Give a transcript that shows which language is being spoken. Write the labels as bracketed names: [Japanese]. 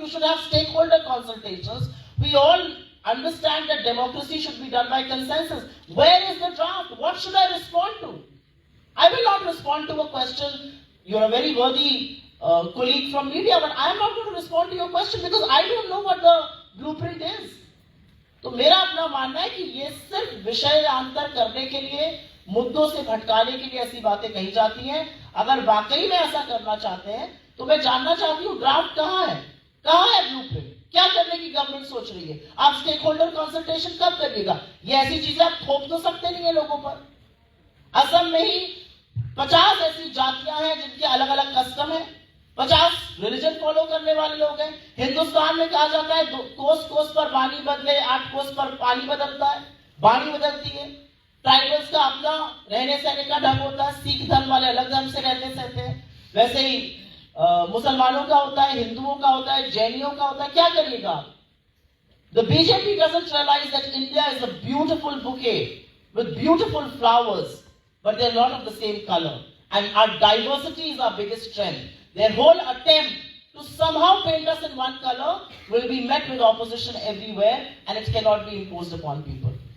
[English] You should have stakeholder consultations. We all understand that democracy should be done by consensus. Where is the draft? What should I respond to? I will not respond to a question. You're a very worthy colleague from media, but I am not going to respond to your question because I don't know what the blueprint is. [Hindi] तो मेरा अपना मानना है कि ये सिर्फ विषयांतर करने के लिए, मुद्दों से भटकाने के लिए ऐसी बातें कही जाती हैं। अगर वाकई में ऐसा करना चाहते हैं तो मैं जानना चाहती हूँ ड्राफ्ट कहाँ है ब्लूप्रिंट, क्या करने की गवर्नमेंट सोच रही है? आप स्टेक होल्डर कंसल्टेशन कब करिएगा? ये ऐसी चीजें आप थोप तो सकते नहीं है लोगों पर। असम में ही 50 ऐसी जातियां हैं जिनके अलग अलग कस्टम है, 50 रिलीजन फॉलो करने वाले लोग हैं। हिंदुस्तान में कहा जाता है कोस कोस पर पानी बदले, 8 कोस पर पानी बदलता है, वाणी बदलती है। ट्राइबल्स का अपना रहने सहने का ढंग होता है, सिख धर्म वाले अलग धर्म से रहते सहते हैं, वैसे ही मुसलमानों का होता है, हिंदुओं का होता है, जैनियों का होता है। क्या करिएगा? [English] The BJP doesn't realize that India is a beautiful bouquet with beautiful flowers, but they're not of the same color. And our diversity is our biggest strength. Their whole attempt to somehow paint us in one color will be met with opposition everywhere, and it cannot be imposed upon people.